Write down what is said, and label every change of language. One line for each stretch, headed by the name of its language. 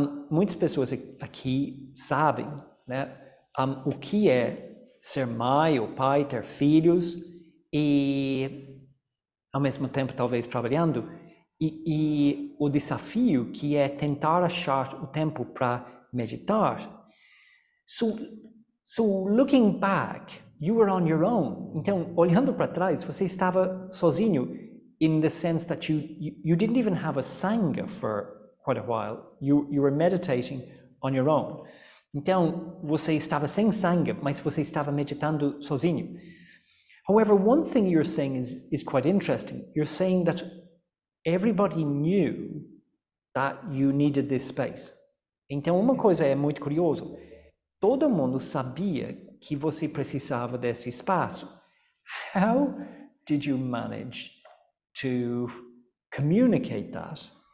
Portuguese: Muitas pessoas aqui sabem, né, o que é ser mãe ou pai, ter filhos e ao mesmo tempo talvez trabalhando e o desafio que é tentar achar o tempo para meditar.
English: So looking back, you were on your own.
Portuguese: Então, olhando para trás, você estava sozinho
English: in the sense that you didn't even have a sangha for quite a while. You were meditating on your own.
Portuguese: Então, você estava sem sangha, mas você estava meditando sozinho.
English: However, one thing you're saying is quite interesting. You're saying that everybody knew that you needed this space.
Portuguese: Então, uma coisa é muito curiosa. Todo mundo sabia que você precisava desse espaço.
English: How did you manage to communicate that?